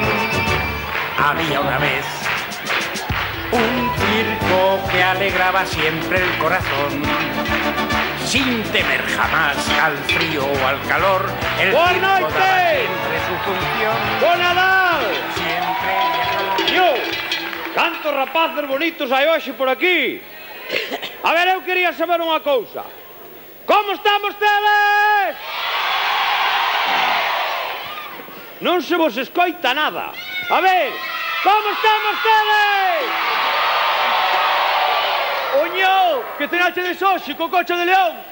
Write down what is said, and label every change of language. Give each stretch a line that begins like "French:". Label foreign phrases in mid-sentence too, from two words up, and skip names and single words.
Spanish: Había una vez un circo que alegraba siempre el corazón, sin temer jamás al frío o al calor. El circo daba siempre su función.
Galician: Bon Nadal!
Spanish: Siempre Yo,
Galician: cantos rapaces bonitos hai hoxe por aquí. A ver, eu quería saber unha cousa. Como están vostedes? Non se vos escoita nada. A ver, como están vostedes? Oño, que tenachedes hoxe co coche de León.